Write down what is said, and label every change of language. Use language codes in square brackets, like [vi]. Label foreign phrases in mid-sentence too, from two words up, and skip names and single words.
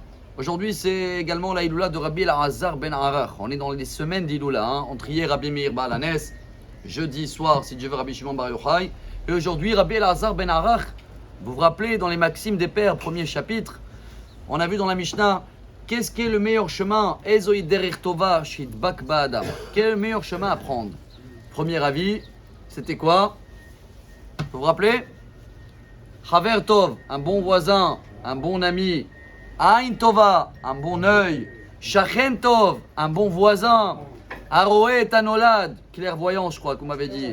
[fr] Aujourd'hui, c'est également la Iloula de Rabbi Elazar ben Arach. On est dans les semaines d'Iloula. Entre hier, Rabbi Meir Baal Hanes, jeudi soir, si Dieu veut, Rabbi Shimon Bar Yochai. Et aujourd'hui, Rabbi Elazar ben Arach. Vous vous rappelez, dans les Maximes des Pères, premier chapitre, on a vu dans la Mishnah, qu'est-ce qui est le meilleur chemin? [he] איזו דרך טובה שידבק באדם. [fr] Quel est le meilleur chemin à prendre? Premier avis, c'était quoi? Vous vous rappelez? [he] חבר טוב, [fr] un bon voisin, un bon ami. [he] עין טובה, [fr] un bon œil. [he] שכן טוב, [fr] un bon voisin. [he] הרואה את הנולד, [fr] clairvoyant, je crois qu'on m'avait dit.